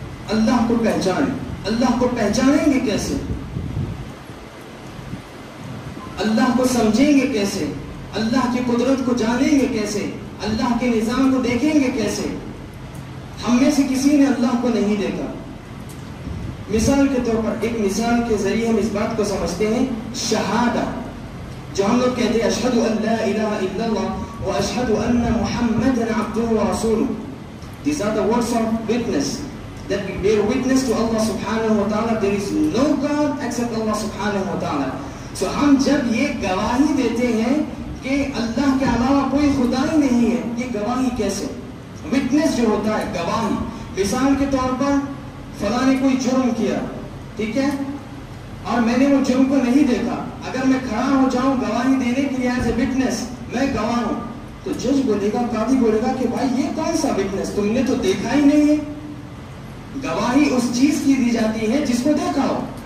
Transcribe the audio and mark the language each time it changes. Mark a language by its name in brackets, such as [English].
[Urdu] اللہ کو پہچانیں. اللہ کو پہچانیں گے کیسے؟ اللہ کو سمجھیں گے کیسے؟ اللہ کی قدرت کو جانیں گے کیسے؟ اللہ کے نظام کو دیکھیں گے کیسے؟ ہم میں سے کسی نے اللہ کو نہیں دیکھا. مثال کے طور پر ایک مثال کے ذریعے ہم اس بات کو سمجھتے ہیں. شہادہ جو ہم لوگ کہتے ہیں [Arabic] اشہد ان لا الہ الا اللہ و اشہد ان محمد عبدہ و رسولہ. [English] These are the words of witness that we bear witness to Allah subhanahu wa ta'ala. There is no God except Allah subhanahu wa ta'ala. [Urdu] So ہم جب یہ گواہی دیتے ہیں کہ اللہ کے علاوہ کوئی خدا ہی نہیں ہے، یہ گواہی کیسے؟ وٹنس جو ہوتا ہے گواہی، مثال کے طور پر فلاں نے کوئی جرم کیا، ٹھیک ہے، اور میں نے وہ جرم کو نہیں دیکھا، اگر میں کھڑا ہو جاؤں گواہی دینے کے لیے [English] as a witness, [Urdu] میں گواہ ہوں، تو جج بولے گا، قاضی بولے گا کہ بھائی یہ کون سا وٹنس، تم نے تو دیکھا ہی نہیں ہے۔ گواہی اس چیز کی دی جاتی ہے جس کو دیکھا ہو،